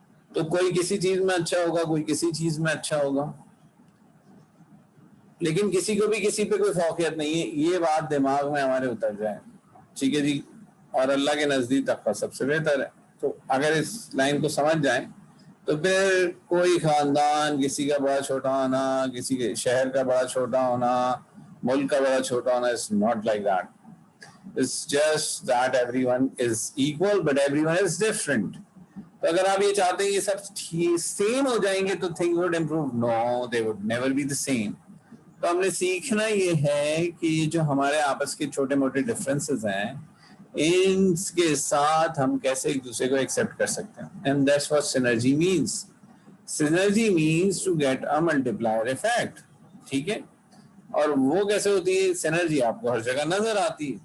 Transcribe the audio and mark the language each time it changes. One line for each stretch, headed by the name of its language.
Urdu: تو کوئی کسی چیز میں اچھا ہوگا، کوئی کسی چیز میں اچھا ہوگا، لیکن کسی کو بھی کسی پہ کوئی فوقیت نہیں ہے، یہ بات دماغ میں ہمارے اتر جائے، ٹھیک ہے جی، اور اللہ کے نزدیک تقویٰ سب سے بہتر ہے۔ تو اگر اس لائن کو سمجھ جائیں تو پھر کوئی خاندان کسی کا بڑا چھوٹا ہونا، کسی کے شہر کا بڑا چھوٹا ہونا، ملک کا بڑا چھوٹا ہونا
English: is not like that. It's just that everyone is equal but everyone is different.
Urdu: تو اگر آپ یہ چاہتے ہیں یہ سب سیم ہو جائیں گے تو
English: things would improve. No, they would never be the same.
Urdu: تو ہم نے سیکھنا یہ ہے کہ یہ جو ہمارے آپس کے چھوٹے موٹے ڈفرینسز ہیں ان کے ساتھ ہم کیسے ایک دوسرے کو ایکسیپٹ کر سکتے ہیں.
English: And that's what synergy means. Synergy means to get a multiplier effect.
Urdu: ٹھیک ہے، اور وہ کیسے ہوتی ہے؟ سینرجی آپ کو ہر جگہ نظر آتی ہے.